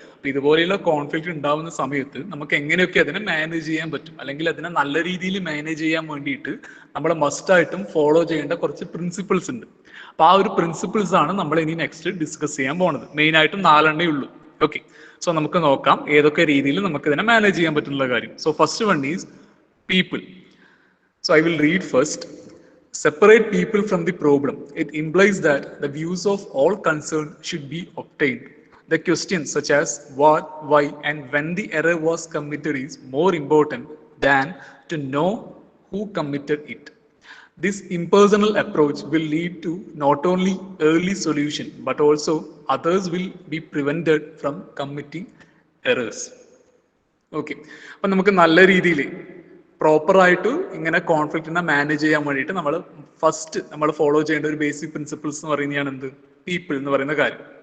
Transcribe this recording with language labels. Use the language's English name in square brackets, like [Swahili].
[Malayalam] അപ്പൊ ഇതുപോലെയുള്ള കോൺഫ്ലിക്റ്റ് ഉണ്ടാവുന്ന സമയത്ത് നമുക്ക് എങ്ങനെയൊക്കെ അതിനെ മാനേജ് ചെയ്യാൻ പറ്റും, അല്ലെങ്കിൽ അതിനെ നല്ല രീതിയിൽ മാനേജ് ചെയ്യാൻ വേണ്ടിയിട്ട് നമ്മൾ മസ്റ്റായിട്ടും ഫോളോ ചെയ്യേണ്ട കുറച്ച് പ്രിൻസിപ്പിൾസ് ഉണ്ട്. അപ്പൊ ആ ഒരു പ്രിൻസിപ്പിൾസ് ആണ് നമ്മൾ ഇനി നെക്സ്റ്റ് ഡിസ്കസ് ചെയ്യാൻ പോകുന്നത്. മെയിൻ ആയിട്ടും 4 ഉള്ളൂ. ഓക്കെ, സോ നമുക്ക് നോക്കാം ഏതൊക്കെ രീതിയിൽ നമുക്ക് ഇതിനെ മാനേജ് ചെയ്യാൻ പറ്റുന്ന കാര്യം. [English] So first one is people. So I will read first. Separate people from the problem. It implies that the views of all concerned should be obtained. The questions such as what, why, and when the error was committed is more important than to know who committed it. This impersonal approach will lead to not only early solution but also others will be prevented from committing errors. [Malayalam] Okay, അപ്പം നമുക്ക് നല്ല രീതിയിൽ പ്രോപ്പറായിട്ട് ഇങ്ങനെ കോൺഫ്ലിക്റ്റിനെ manage ചെയ്യാൻ വേണ്ടിയിട്ട് നമ്മൾ follow ചെയ്യേണ്ട ഒരു ബേസിക് പ്രിൻസിപ്പിൾസ് എന്ന് പറയുന്നതാണ് എന്ത്? പീപ്പിൾ എന്ന് പറയുന്ന കാര്യം.